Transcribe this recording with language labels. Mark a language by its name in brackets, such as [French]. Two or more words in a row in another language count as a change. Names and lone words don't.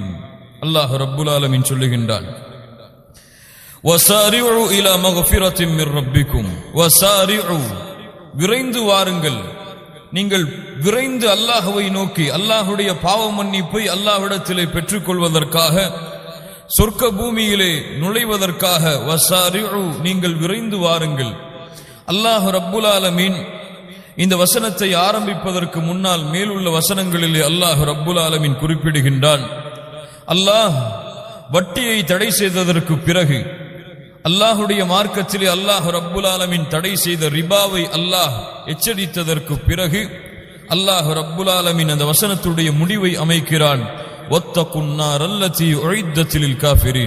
[Arabic] الله رب العالمين சொல்லுகின்றான், وسارعوا إلى مغفرة من ربكم. وسارعوا, [Tamil] விரைந்து வாருங்கள். நீங்கள் விரைந்து அல்லாஹ்வை நோக்கி அல்லாஹ்வுடைய பாவ மன்னிப்பை அல்லாஹ்விடத்திலே பெற்றுக்கொள்வதற்காக, சொர்க்க பூமியிலே நுழைவதற்காக வஸாரிஉ, நீங்கள் விரைந்து வாருங்கள். அல்லாஹ் [Arabic] رب العالمين [Tamil] இந்த வசனத்தை ஆரம்பிப்பதற்கு முன்னால் மேலுள்ள வசனங்களிலே அல்லாஹ் [Arabic] رب العالمين [Tamil] குறிப்பிடுகின்றான், அல்லாஹ் வட்டியை தடை செய்ததற்கு பிறகு, அல்லாஹுடைய மார்க்கத்திலே அல்லாஹ் [Arabic] رب العالمين [Tamil] தடை செய்த ரிபாவை அல்லாஹ் எச்சரித்ததற்கு பிறகு அல்லாஹ் [Arabic] رب العالمين [Tamil] அந்த வசனத்துடைய முடிவை அமைக்கிறான், [Arabic] واتقوا النار التي أعدت للكافرين.